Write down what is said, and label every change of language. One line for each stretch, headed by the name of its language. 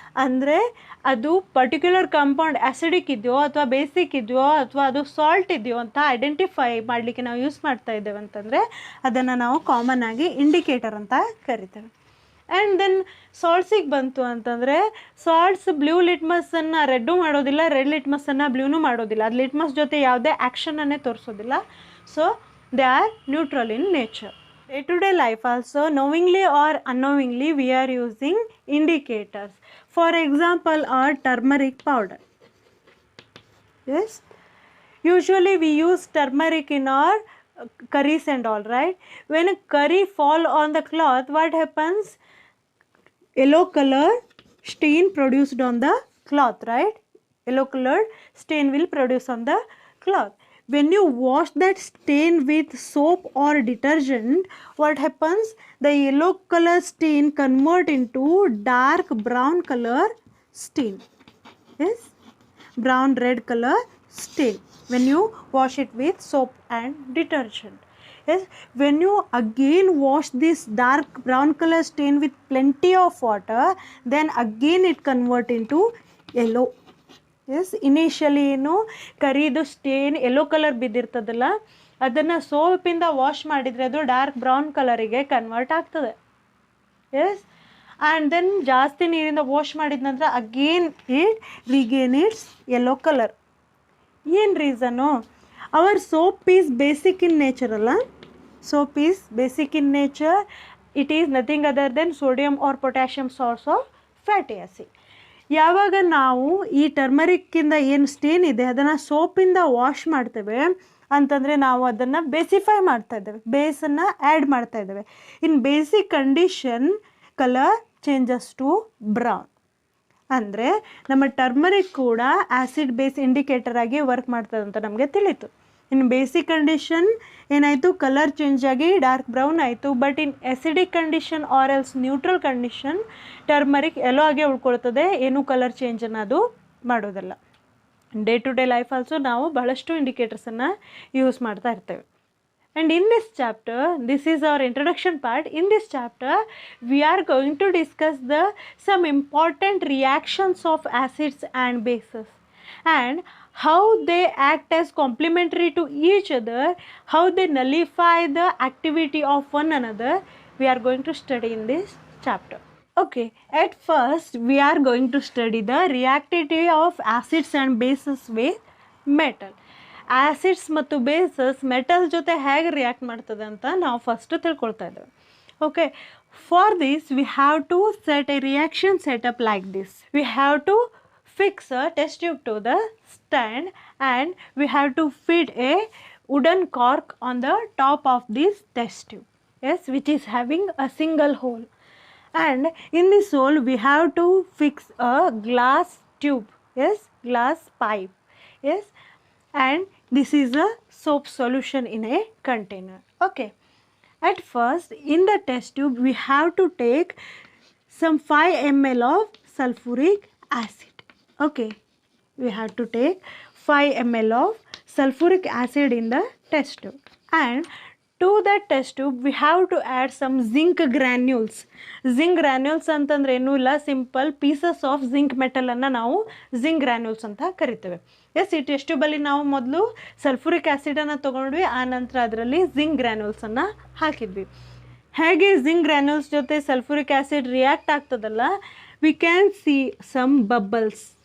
Kannada: ಅಂದರೆ ಅದು particular compound acidic ಇದೆಯೋ ಅಥವಾ ಬೇಸಿಕ್ ಇದೆಯೋ ಅಥವಾ ಅದು ಸಾಲ್ಟ್ ಇದೆಯೋ ಅಂತ ಐಡೆಂಟಿಫೈ ಮಾಡಲಿಕ್ಕೆ ನಾವು ಯೂಸ್ ಮಾಡ್ತಾ ಇದ್ದೇವೆ ಅಂತಂದರೆ ಅದನ್ನು ನಾವು ಕಾಮನ್ ಆಗಿ ಇಂಡಿಕೇಟರ್ ಅಂತ ಕರಿತೇವೆ. ಆ್ಯಂಡ್ ದೆನ್ ಸಾಲ್ಟ್ಸಿಗೆ ಬಂತು ಅಂತಂದರೆ ಸಾಲ್ಟ್ಸ್ ಬ್ಲೂ ಲಿಟ್ಮಸನ್ನು ರೆಡ್ಡು ಮಾಡೋದಿಲ್ಲ, ರೆಡ್ ಲಿಟ್ಮಸನ್ನು ಬ್ಲೂನೂ ಮಾಡೋದಿಲ್ಲ. ಅದು ಲಿಟ್ಮಸ್ ಜೊತೆ ಯಾವುದೇ ಆ್ಯಕ್ಷನನ್ನೇ ತೋರಿಸೋದಿಲ್ಲ.
English: So they are neutral in nature. Day-to-day life also, knowingly or unknowingly, we are using indicators. For example, our turmeric powder. Yes, usually we use turmeric in our curries and all, right? When a curry fall on the cloth, what happens? Yellow color stain produced on the cloth, right? Yellow colored stain will produce on the cloth. When you wash that stain with soap or detergent, what happens? The yellow color stain convert into dark brown color stain. Yes, brown red color stain when you wash it with soap and detergent. Yes, when you again wash this dark brown color stain with plenty of water, then again it convert into yellow.
Kannada: S, initially ಏನು ಕರಿದು stain yellow colour ಬಿದ್ದಿರ್ತದಲ್ಲ, ಅದನ್ನು ಸೋಪಿಂದ wash ಮಾಡಿದರೆ ಅದು dark brown ಕಲರಿಗೆ convert ಆಗ್ತದೆ.
English: yes, and then
Kannada: ಜಾಸ್ತಿ ನೀರಿಂದ
English: wash
Kannada: ಮಾಡಿದ ನಂತರ
English: Again it regain its yellow colour.
Kannada: ಏನು reason?
English: our soap is basic in nature
Kannada: ಅಲ್ಲ,
English: soap is basic in nature. It is nothing other than sodium or potassium source of fatty acid.
Kannada: ಯಾವಾಗ ನಾವು ಈ ಟರ್ಮರಿಕ್ಕಿಂದ ಏನು ಸ್ಟೇನ್ ಇದೆ ಅದನ್ನು ಸೋಪಿಂದ ವಾಶ್ ಮಾಡ್ತೇವೆ ಅಂತಂದರೆ ನಾವು ಅದನ್ನು ಬೇಸಿಫೈ ಮಾಡ್ತಾ ಇದ್ದೇವೆ, ಬೇಸನ್ನು ಆ್ಯಡ್ ಮಾಡ್ತಾ ಇದ್ದೇವೆ.
English: In basic condition colour changes to brown.
Kannada: ಅಂದರೆ ನಮ್ಮ ಟರ್ಮರಿಕ್ ಕೂಡ ಆ್ಯಸಿಡ್ ಬೇಸ್ ಇಂಡಿಕೇಟರ್ ಆಗಿ ವರ್ಕ್ ಮಾಡ್ತದೆ ಅಂತ ನಮಗೆ ತಿಳಿತು.
English: in basic condition
Kannada: ಏನಾಯಿತು, ಕಲರ್ ಚೇಂಜ್ ಆಗಿ ಡಾರ್ಕ್ ಬ್ರೌನ್ ಆಯಿತು.
English: but in acidic condition or else neutral condition
Kannada: turmeric ಎಲ್ಲೋ ಆಗೇ ಉಳ್ಕೊಳ್ತದೆ, ಏನೂ ಕಲರ್ ಚೇಂಜನ್ನು ಅದು ಮಾಡೋದಲ್ಲ.
English: day to day life also
Kannada: ನಾವು ಬಹಳಷ್ಟು ಇಂಡಿಕೇಟರ್ಸನ್ನು ಯೂಸ್ ಮಾಡ್ತಾ ಇರ್ತೇವೆ.
English: And in this chapter, this is our introduction part. In this chapter we are going to discuss some important reactions of acids and bases and how they act as complementary to each other, how they nullify the activity of one another. We are going to study in this chapter. Okay, at first we are going to study the reactivity of acids and bases with metal.
Kannada: Acids ಮತ್ತು basis metal ಜೊತೆ ಹೇಗೆ react ಮಾಡ್ತದೆ ಅಂತ ನಾವು first ತಿಳ್ಕೊಳ್ತಾ ಇದ್ದೇವೆ.
English: Okay, for this we have to set a reaction setup like this. We have to fix a test tube to the stand and we have to feed a wooden cork on the top of this test tube, yes, which is having a single hole, and in this hole we have to fix a glass tube, yes, glass pipe, yes, and this is a soap solution in a container. Okay, at first in the test tube we have to take some 5 ml of sulfuric acid. Okay, we have to take 5 ml of sulfuric acid in the test tube, and to that test tube we have to add some zinc granules.
Kannada: Zinc granules ಅಂತಂದ್ರೆ ಏನೂ ಇಲ್ಲ,
English: simple pieces of zinc
Kannada: ಮೆಟಲನ್ನು ನಾವು zinc granules ಅಂತ ಕರಿತೇವೆ. S, ಈ test ಟ್ಯೂಬಲ್ಲಿ ನಾವು ಮೊದಲು sulphuric ಆ್ಯಸಿಡನ್ನು ತೊಗೊಂಡ್ವಿ, ಆ ನಂತರ ಅದರಲ್ಲಿ ಜಿಂಕ್ ಗ್ರ್ಯಾನ್ಯೂಲ್ಸನ್ನು ಹಾಕಿದ್ವಿ. ಹೇಗೆ ಜಿಂಕ್ ಗ್ರ್ಯಾನ್ಯೂಲ್ಸ್ ಜೊತೆ ಸಲ್ಫುರಿಕ್ ಆ್ಯಸಿಡ್ ರಿಯಾಕ್ಟ್ ಆಗ್ತದಲ್ಲ,
English: We can see some bubbles.